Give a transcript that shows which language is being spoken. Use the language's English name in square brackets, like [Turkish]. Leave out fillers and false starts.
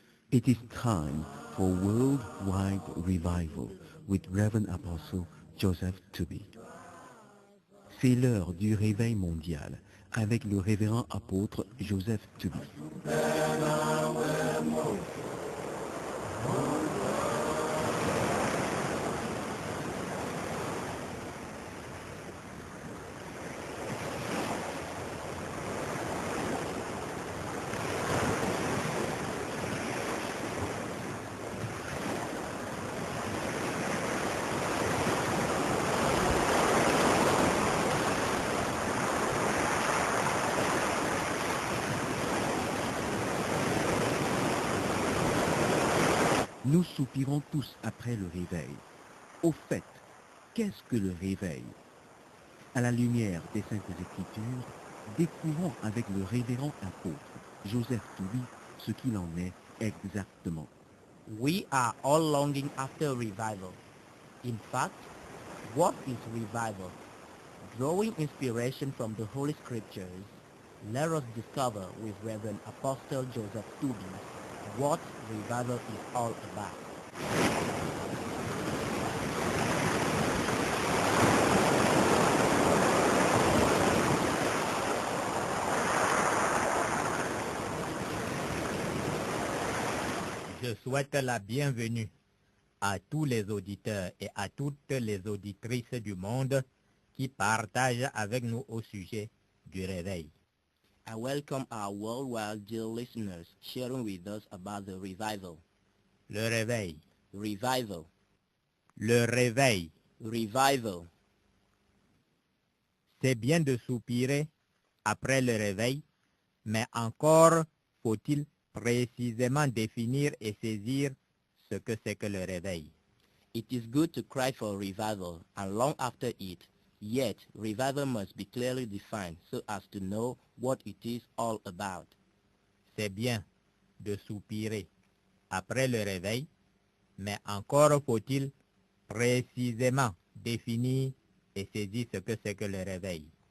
[English] It is time for worldwide revival with Reverend Apostle Joseph Tubby. [French] C'est l'heure du réveil mondial avec le révérend apôtre Joseph Tubby. Nous soupirons tous après le réveil. Au fait, qu'est-ce que le réveil? À la lumière des Saintes Écritures, découvrons avec le révérend apôtre Joseph Tubby ce qu'il en est exactement. [English] We are all longing after revival. In fact, what is revival? Drawing inspiration from the Holy Scriptures, let us discover with Reverend Apostle Joseph Tubby what revival is all about. [French] Je souhaite la bienvenue à tous les auditeurs et à toutes les auditrices du monde qui partagent avec nous au sujet du réveil. [English] I welcome our worldwide dear listeners sharing with us about the revival. [French] Le réveil. Revival. Le réveil. Revival. C'est bien de soupirer après le réveil, mais encore faut-il précisément définir et saisir ce que c'est que le réveil. [English] It is good to cry for revival and long after it, yet revival must be clearly defined so as to know what it is all about. [French] C'est bien de soupirer après le réveil, mais encore faut-il précisément définir et saisir ce que c'est que le réveil.